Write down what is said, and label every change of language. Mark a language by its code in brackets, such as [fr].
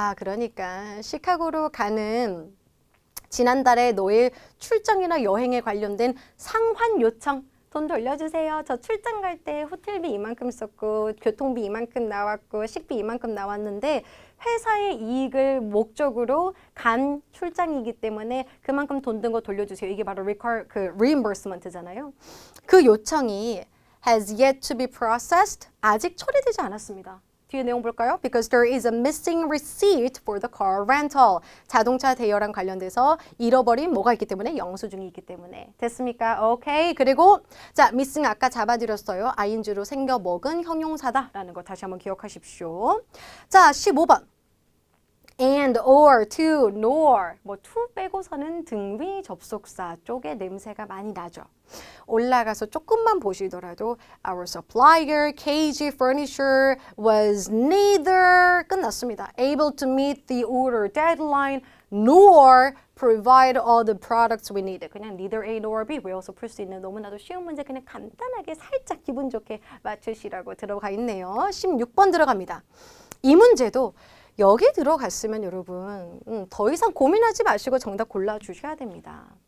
[ko] 그러니까 시카고로 가는 지난달에 너의 출장이나 여행에 관련된 상환 요청 돈 돌려주세요. 저 출장 갈 때 호텔비 이만큼 썼고 교통비 이만큼 나왔고 식비 이만큼 나왔는데 회사의 이익을 목적으로 간 출장이기 때문에 그만큼 돈 든 거 돌려주세요. 이게 바로 reimbursement잖아요. 그 요청이 [en] has yet to be processed. [ko] 아직 처리되지 않았습니다. 뒤에 내용 볼까요? [en] Because there is a missing receipt for the car rental. [ko] 자동차 대여랑 관련돼서 잃어버린 뭐가 있기 때문에 영수증이 있기 때문에. 됐습니까? 오케이. 그리고 자, missing 아까 잡아드렸어요. ing로 생겨먹은 형용사다라는 거 다시 한번 기억하십시오. 자, 15번. and, or, to, nor. 뭐 to 빼고서는 등위 접속사 쪽에 냄새가 많이 나죠. 올라가서 조금만 보시더라도 [en] our supplier, KG Furniture was neither [ko] 끝났습니다. [en] able to meet the order deadline nor provide all the products we need. [ko] 그냥 neither A nor B 외워서 풀 수 있는 너무나도 쉬운 문제 그냥 간단하게 살짝 기분 좋게 맞추시라고 들어가 있네요. 16번 들어갑니다. 이 문제도 여기 들어갔으면 여러분 더 이상 고민하지 마시고 정답 골라주셔야 됩니다.